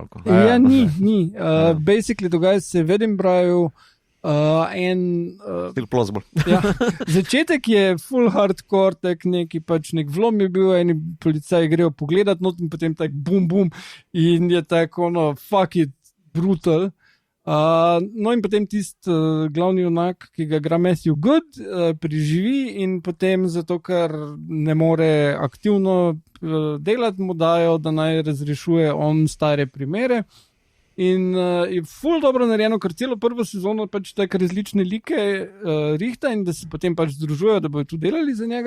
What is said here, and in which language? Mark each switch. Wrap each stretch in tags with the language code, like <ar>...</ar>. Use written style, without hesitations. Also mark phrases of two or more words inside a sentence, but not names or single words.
<sl>Ja, ni. Basically, dogaja se v Edinburghu. Ja, začetek je full hardcore, tak neki pač nek vlom je bil, eni policaji grejo pogledat not in potem tak bum bum in je tako</sl> <en>fuck it,</en> <sl>brutal. No in potem glavni junak, ki ga igra Matthew Good, preživi in potem zato, ker ne more aktivno delati, mu dajo, da naj razrešuje on stare primere. In je ful dobro narejeno, ker celo prvo sezono pač tako različne like rihta in da se potem pač združujejo, da bojo tu delali za njega.</sl>